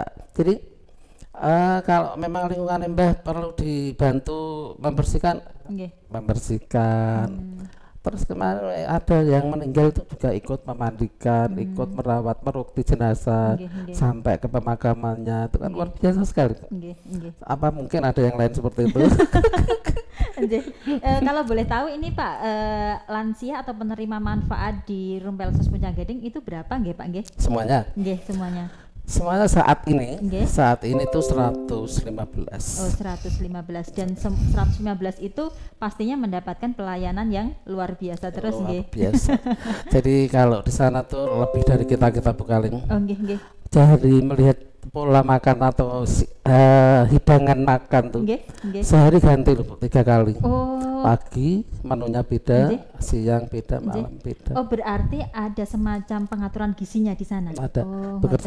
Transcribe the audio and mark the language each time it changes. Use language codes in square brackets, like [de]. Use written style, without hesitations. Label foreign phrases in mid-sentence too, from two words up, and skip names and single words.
[id] Jadi kalau memang lingkungan Mbah perlu dibantu membersihkan, Terus kemarin ada yang meninggal itu juga ikut memandikan, ikut merawat, merukti jenazah sampai ke pemakamannya. Itu kan luar biasa sekali. Apa mungkin ada yang lain seperti itu? Kalau boleh tahu ini Pak, lansia atau penerima manfaat di Rumpelsos Puncak Gading itu berapa nggih Pak nggih? Semuanya. Nggih, semuanya. Semuanya saat ini tuh 115. Oh, 115 dan 115 itu pastinya mendapatkan pelayanan yang luar biasa terus Luar nggih. biasa. Jadi kalau di sana tuh lebih dari kita bukalin. [jv] Oh nggih nggih. [id] Jadi melihat pola makan atau hidangan makan tuh [jv] Nggih nggih. [id] sehari ganti loh Bu, 3 kali. Oh. Pagi menunya beda, Nggih. siang beda, Nggih. malam beda. Oh, berarti ada semacam pengaturan gizinya di sana. Ada Oh, bekerja